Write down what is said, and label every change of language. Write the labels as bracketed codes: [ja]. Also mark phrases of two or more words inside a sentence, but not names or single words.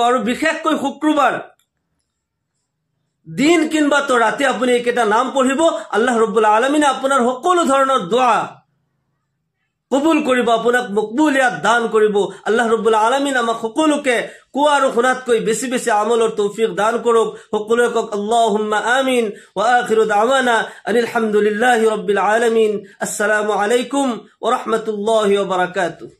[as] আৰু বিশেষকৈ শুক্ৰবাৰ দিন কিংবা তো ৰাতি আপুনি এইকেইটা নাম পঢ়িব। আল্লাহ ৰব্বুল আলামিনে আপোনাৰ সকলো ধৰণৰ দোয়া কবুল কৰিব, আপোনাক মকবুলিয়াত দান কৰিব। আল্লাহ ৰব্বুল আলামিন আমাক সকলোকে কোৱা আৰু শুনাতকৈ বেছি বেছি আমলৰ তৌফিক দান কৰক। সকলোৱে কওক [ar] اللهم آمين. وآخر دعوانا أن الحمد لله رب العالمين. السلام عليكم ورحمة الله وبركاته.